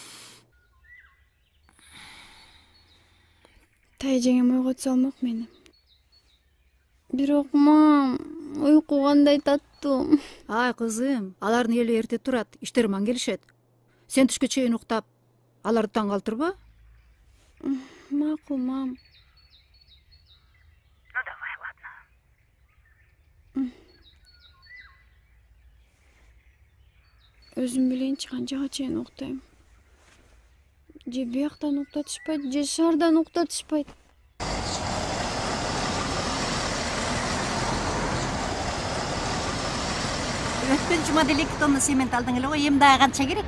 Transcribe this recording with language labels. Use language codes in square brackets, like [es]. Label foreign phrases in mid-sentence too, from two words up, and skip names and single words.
[ky] Тайжеңем ойготсо болмок мени. Бирок, мам, уйку кандай таттуу. Ай, кызым, алардын эли эрте турат, иштери маң келишет. Сен түшкө чейин уктап, аларды таң калтырба? Макул, мам. [ru] Ну давай, ладно. [ky] Өзүм билейинчи канчага чейин уктайм. Же бияктан уктатышпайт, же шаардан уктатышпайт. Өткөн жумада 2 тонна цемент алдың эле го, эми дагы канча керек?